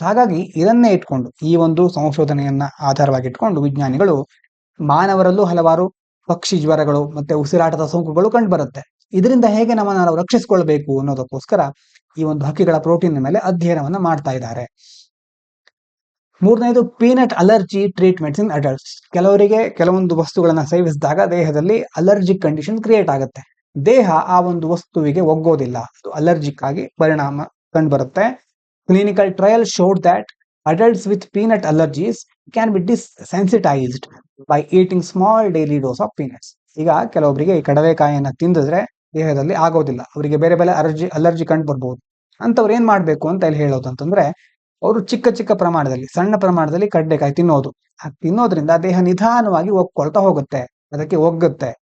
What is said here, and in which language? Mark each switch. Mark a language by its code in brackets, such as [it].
[kn] ಹಾಗಾಗಿ ಇದನ್ನೇ ಇಟ್ಕೊಂಡು, ಈ ಒಂದು ಸಂಶೋಧನೆಯನ್ನ ಆಧಾರವಾಗಿ ಇಟ್ಕೊಂಡು ವಿಜ್ಞಾನಿಗಳು ಮಾನವರಲ್ಲೂ ಹಲವಾರು ಪಕ್ಷಿ ಜ್ವರಗಳು ಮತ್ತೆ ಉಸಿರಾಟದ ಸೋಂಕುಗಳು ಕಂಡು ಬರುತ್ತೆ, ಇದರಿಂದ ಹೇಗೆ ನಮ್ಮನ್ನು ನಾವು ರಕ್ಷಿಸಿಕೊಳ್ಬೇಕು ಅನ್ನೋದಕ್ಕೋಸ್ಕರ ಈ ಒಂದು ಹಕ್ಕಿಗಳ ಪ್ರೋಟೀನ್ ಮೇಲೆ ಅಧ್ಯಯನವನ್ನ ಮಾಡ್ತಾ ಇದ್ದಾರೆ. ಮೂರನೇದು [en] Peanut allergy treatments in adults. [kn] ಕೆಲವರಿಗೆ ಕೆಲವೊಂದು ವಸ್ತುಗಳನ್ನ ಸೇವಿಸಿದಾಗ ದೇಹದಲ್ಲಿ ಅಲರ್ಜಿಕ್ ಕಂಡೀಷನ್ ಕ್ರಿಯೇಟ್ ಆಗುತ್ತೆ, ದೇಹ ಆ ಒಂದು ವಸ್ತುವಿಗೆ ಒಗ್ಗೋದಿಲ್ಲ, ಅದು ಅಲರ್ಜಿಕ್ ಆಗಿ ಪರಿಣಾಮ ಕಂಡು ಬರುತ್ತೆ. [en] Clinical trial showed that adults with peanut allergies can be desensitized by eating small daily dose of peanuts. [kn] ಈಗ ಕೆಲವೊಬ್ಬರಿಗೆ ಈ ಕಡಲೆಕಾಯಿಯನ್ನ ತಿಂದಿದ್ರೆ ದೇಹದಲ್ಲಿ ಆಗೋದಿಲ್ಲ, ಅವರಿಗೆ ಬೇರೆ ಬೇರೆ ಅಲರ್ಜಿ ಕಂಡು ಬರ್ಬೋದು. ಅಂತವ್ರು ಏನ್ ಮಾಡ್ಬೇಕು ಅಂತ ಇಲ್ಲಿ ಹೇಳೋದು ಅಂತಂದ್ರೆ, ಅವರು ಚಿಕ್ಕ ಚಿಕ್ಕ ಪ್ರಮಾಣದಲ್ಲಿ, ಸಣ್ಣ ಪ್ರಮಾಣದಲ್ಲಿ ಕಡಲೆಕಾಯಿ ತಿನ್ನೋದ್ರಿಂದ ದೇಹ ನಿಧಾನವಾಗಿ ಒಗ್ಕೊಳ್ತಾ ಹೋಗುತ್ತೆ, ಅದಕ್ಕೆ ಒಗ್ಗುತ್ತೆ.